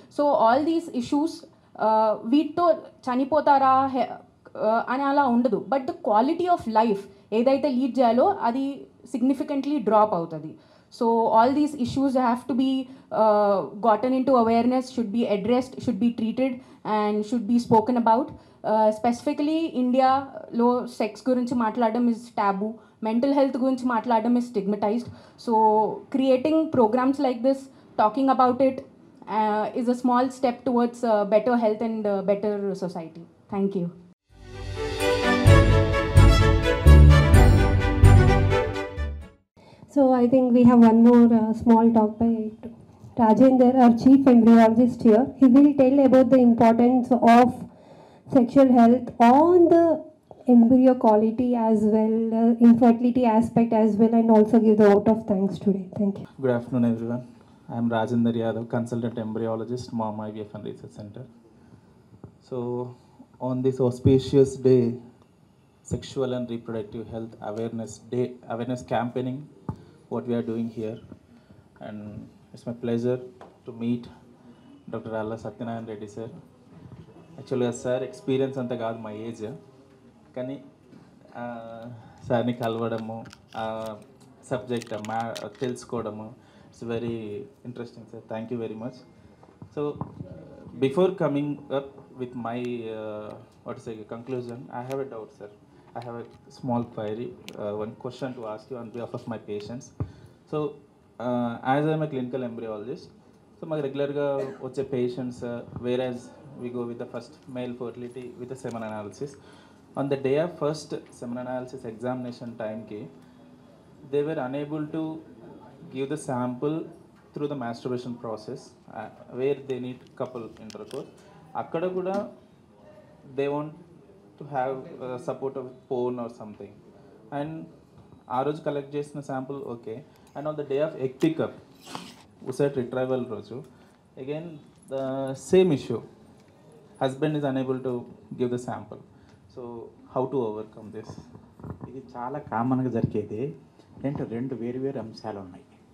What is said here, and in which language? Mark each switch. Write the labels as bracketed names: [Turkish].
[English] so all these issues [Telugu] వీటితో చనిపోతారా అని అలా ఉండదు, [English] but the quality of life [Telugu] ఏదైతే [English] lead [Telugu] చేయాలో అది [English] significantly drop [Telugu] అవుతుంది. [English] So all these issues have to be gotten in to awareness, should be addressed, should be treated and should be spoken about. Specifically ఇండియాలో sex [Telugu] గురించి మాట్లాడడం [English] Is taboo, mental health గురించి మాట్లాడడం is stigmatized. So creating programs like this, talking about it is a small step towards better health and better society. Thank you. So I think we have one more small talk by Rajendra, our chief embryologist here. He will tell about the importance of sexual health on the embryo quality as well, infertility aspect as well, and also give the vote of thanks today. Thank you. Good afternoon, everyone. I am Rajendra Yadav, consultant embryologist, Mom IVF and Research Center. So, on this auspicious day, Sexual and Reproductive Health Awareness Day, awareness campaigning, what we are doing here, and it's my pleasure to meet Dr. Alla Satyanarayan Reddy sir. Actually, sir experience [Telugu] anta kaadu [English] my age, [Telugu] kani సార్ని కలవడము, subject తెలుసుకోవడము, [English] It's very interesting sir. Thank you very much. So before coming up with my what is conclusion, I have a doubt sir. I have a small query, one question to ask you on behalf of my patients. So, as I am a clinical embryologist, so my regularly watch patients, whereas we go with the first male fertility with the semen analysis. On the day of first semen analysis examination time, they were unable to give the sample through the masturbation process, where they need couple intercourse. [Telugu] Akkada kuda [English] they want to have support of porn or something, and [Telugu] ఆ రోజు collect చేసిన [English] Sample okay. And on the day of egg pickup oocyte retrieval రోజు again the same issue, husband is unable to give the sample. So how to overcome this? [Telugu] ఇది చాలా కామన్గా జరిగేది. రెండు వేరు అంశాలు ఉన్నాయి.